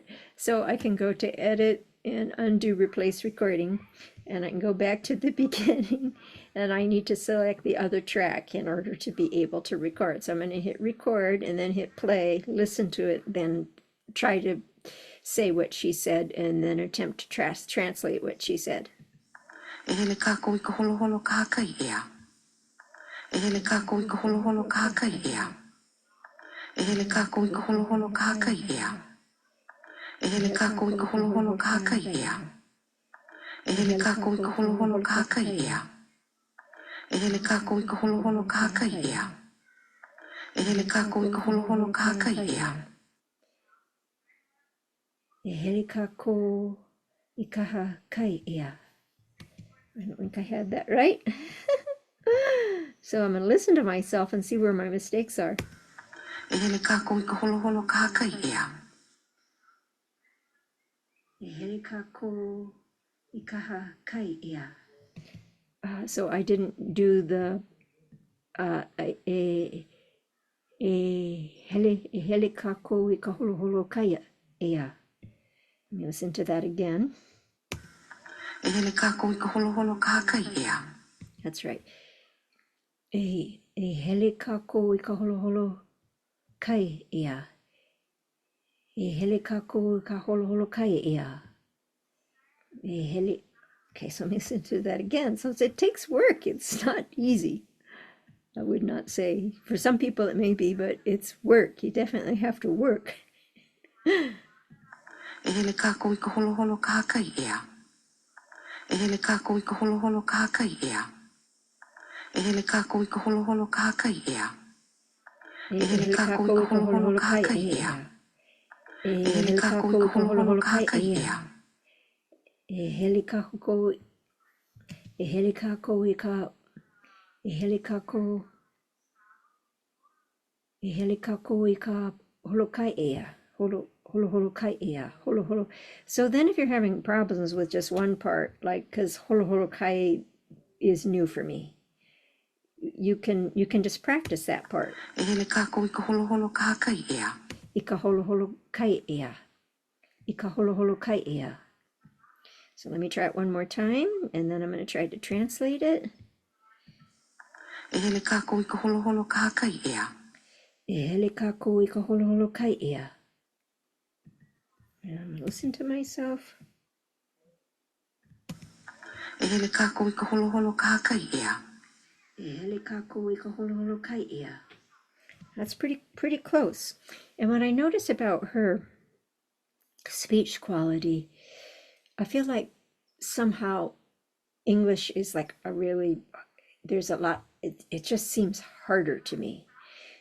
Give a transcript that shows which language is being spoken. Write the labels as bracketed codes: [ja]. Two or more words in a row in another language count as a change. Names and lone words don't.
[en] So I can go to edit and undo replace recording, and I can go back to the beginning, and I need to select the other track in order to be able to record. So I'm going to hit record and then hit play, listen to it, then try to say what she said, and then attempt to translate what she said. [haw] E hele kākou I ka holoholo kākai ea. E hele kākou I ka holoholo kākai ea. E hele kākou I ka holoholo kākai ea. E hele kākou I ka holoholo kākai ea. E hele kākou I ka holoholo kākai ea. E hele kākou I ka holoholo kākai ea. E hele kākou I ka holoholo kākai ea. E hele kākou I kaha kai ea. [en] I don't think I had that right. So I'm going to listen to myself and see where my mistakes are. [haw] E hele kākou I ka holoholo kākai ea. E hele kākou I kaha kai ea. [en] So I didn't do the [haw] hele kākou I ka holoholo kai ea. [en] Let me listen to that again. [haw] E hele kākou I ka holoholo kākai ea. [en] That's right. [haw] E hele kākou I ka holoholo kai ea. E hele kākou I ka holoholo kai ea. E hele. [en] Okay, so let me listen to that again. So it takes work. It's not easy. I would not say. For some people it may be, but it's work. You definitely have to work. [haw] E hele kākou I ka holoholo kākai ea. E hele kākou I ka holoholo kākai ea. E hele kākou I ka holoholo kākai ea. E hele kākou I ka holoholo kākai ea. E hele kākou I ka holoholo kākai ea. E hele kākou I ka. E hele kākou I ka holokai ea. Holoholo kai ea. Holoholo. [en] So then if you're having problems with just one part, like, because [haw] holoholo kai [en] is new for me, you can just practice that part. [haw] E hele kākou I ka holoholo kākai ea. I ka holoholo kai ea. I ka holoholo kai ea. [en] So let me try it one more time, and then I'm going to try to translate it. [haw] E hele kākou I ka holoholo kākai ea. E hele kākou I ka holoholo kai ea. [en] And I'm going to listen to myself. [haw] E hele kākou I ka holoholo kākai ea. E hele kākou I ka holoholo kai ea. [en] That's pretty close. And what I notice about her speech quality, I feel like somehow English is like there's a lot, it just seems harder to me.